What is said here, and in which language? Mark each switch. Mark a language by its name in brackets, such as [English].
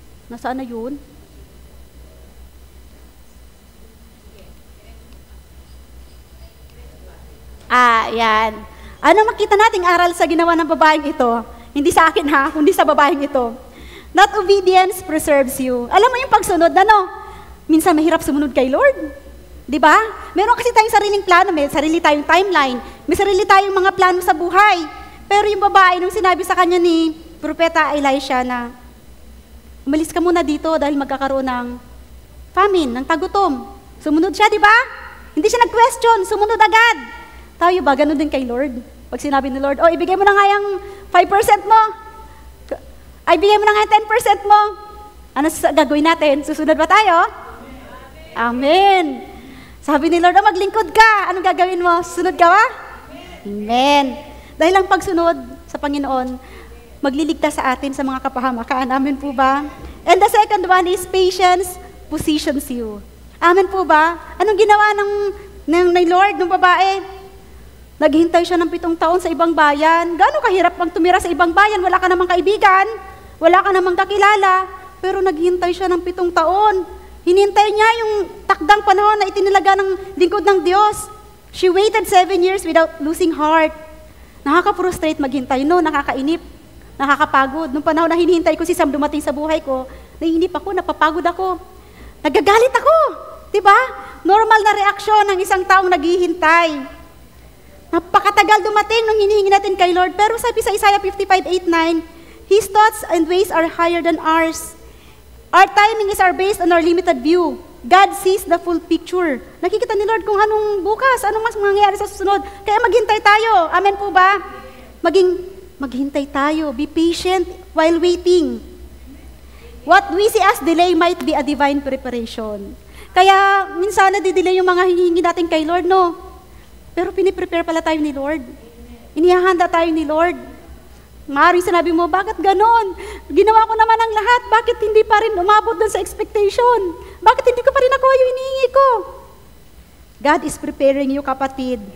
[Filipino] Nasaan na yun? Yan. Ano makita nating aral sa ginawa ng babaeng ito? Hindi sa akin ha, kundi sa babaeng ito. [English] Not obedience preserves you. [Filipino] Alam mo yung pagsunod, minsan mahirap sumunod kay Lord. Di ba? Meron kasi tayong sariling plano, may sarili tayong timeline, may sarili tayong mga plano sa buhay. Pero yung babae, nung sinabi sa kanya ni Propeta Elisha na, umalis ka muna dito dahil magkakaroon ng famine, ng tagutom. Sumunod siya, di ba? Hindi siya nag-question, sumunod agad. Tayo ba, ganun din kay Lord? Pag sinabi ni Lord, ibigay mo na nga yung 5% mo. Ay, ibigay mo na nga yung 10% mo. Ano gagawin natin? Susunod ba tayo? Amen. Sabi ni Lord, maglingkod ka. Anong gagawin mo? Susunod ka ba? Amen. Dahil ang pagsunod sa Panginoon, magliligtas sa atin sa mga kapahamakan. Amen po ba? [English] And the second one is patience positions you. [Filipino] Amen po ba? Anong ginawa ng Lord, ng babae? Naghintay siya ng 7 taon sa ibang bayan. Gaano kahirap ang tumira sa ibang bayan? Wala ka namang kaibigan, wala ka namang kakilala, pero naghintay siya ng 7 taon. Hinintay niya yung takdang panahon na itinilaga ng lingkod ng Diyos. [English] She waited 7 years without losing heart. [Filipino] Nakaka-frustrate maghintay, no? Nakakainip, nakakapagod. Nung panahon na hinihintay ko si Sam dumating sa buhay ko, naiinip ako, napapagod ako. Nagagalit ako, di ba? Normal na reaksyon ng isang taong naghihintay. Napakatagal dumating nung hinihingi natin kay Lord. Pero sabi sa Isaiah 55:8-9, [English] His thoughts and ways are higher than ours. Our timing is based on our limited view. God sees the full picture. [Filipino] Nakikita ni Lord kung anong bukas, anong mas mangyayari sa susunod. Kaya maghintay tayo. Amen po ba? Maghintay tayo. [English] Be patient while waiting. What we see as delay might be a divine preparation. [Filipino] Kaya minsan nadidelay yung mga hinihingi natin kay Lord, no? Pero piniprepare pala tayo ni Lord. Inihahanda tayo ni Lord. Maaaring sinabi mo, bakit ganon? Ginawa ko naman ang lahat, bakit hindi pa rin umabot dun sa expectation? Bakit hindi ko pa rin nakuha yung hinihingi ko? [English] God is preparing you, kapatid.